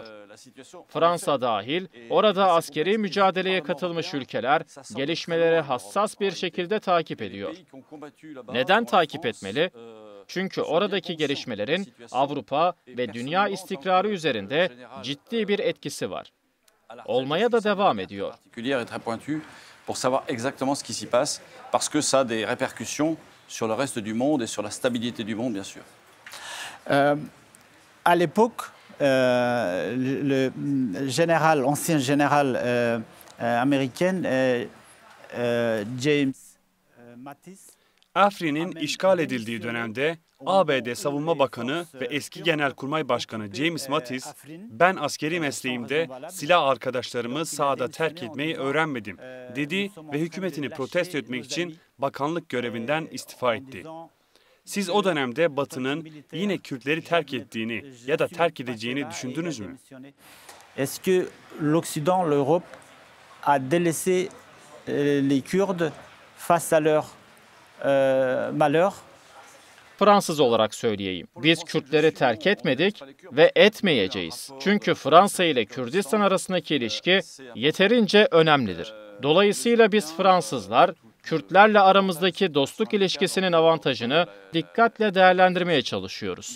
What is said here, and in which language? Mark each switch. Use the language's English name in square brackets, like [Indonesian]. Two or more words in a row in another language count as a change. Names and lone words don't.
[Turkish] Fransa dahil, orada askeri mücadeleye katılmış ülkeler, gelişmeleri hassas bir şekilde takip ediyor. Neden takip etmeli? Çünkü oradaki gelişmelerin Avrupa ve dünya istikrarı üzerinde ciddi bir etkisi var. Olmaya da devam ediyor. [French] Pour savoir exactement ce qui s'y passe, parce que ça a des répercussions sur le reste du monde et sur la stabilité du monde, bien sûr. À l'époque, le général, ancien général américain James Mattis, [Turkish] Afrin'in işgal edildiği dönemde ABD Savunma Bakanı ve eski Genelkurmay Başkanı James Mattis, ben askeri mesleğimde silah arkadaşlarımı sahada terk etmeyi öğrenmedim dedi ve hükümetini protesto etmek için bakanlık görevinden istifa etti. Siz o dönemde Batı'nın yine Kürtleri terk ettiğini ya da terk edeceğini düşündünüz mü? [French] Est-ce que l'Occident, l'Europe a délaissé les Kurdes face à leur malheur? [Turkish] Fransız olarak söyleyeyim. Biz Kürtleri terk etmedik ve etmeyeceğiz. Çünkü Fransa ile Kürdistan arasındaki ilişki yeterince önemlidir. Dolayısıyla biz Fransızlar, Kürtlerle aramızdaki dostluk ilişkisinin avantajını dikkatle değerlendirmeye çalışıyoruz.